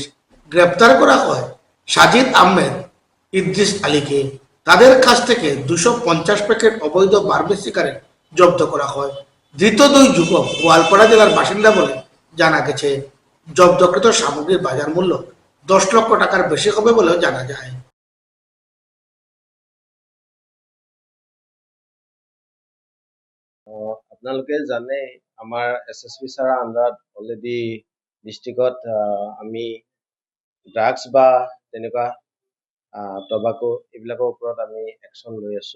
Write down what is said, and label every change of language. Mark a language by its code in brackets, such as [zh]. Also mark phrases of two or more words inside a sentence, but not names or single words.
[bn] গ্রেপ্তার করা হয় সাজিদ আহমেদ, ইদ্রিস আলীকে। তাদের কাছ থেকে 250 প্যাকেট অবৈধ বার্মিজ সিগারেট জব্দ করা হয়। ধৃত দুই যুবক গোয়ালপাড়া জেলার বাসিন্দা বলে জানা গেছে। জব্দকৃত সামগ্রীর বাজার মূল্য 10 লক্ষ টাকার বেশি হবে বলেও জানা যায়। [as] আপোনালোকে জানে আমাৰ SSP ছাৰৰ আণ্ডাৰত অলৰেডি ডিষ্ট্ৰিক্টত আমি ড্ৰাগছ বা তেনেকুৱা টবাকো এইবিলাকৰ ওপৰত আমি একশ্যন লৈ আছো।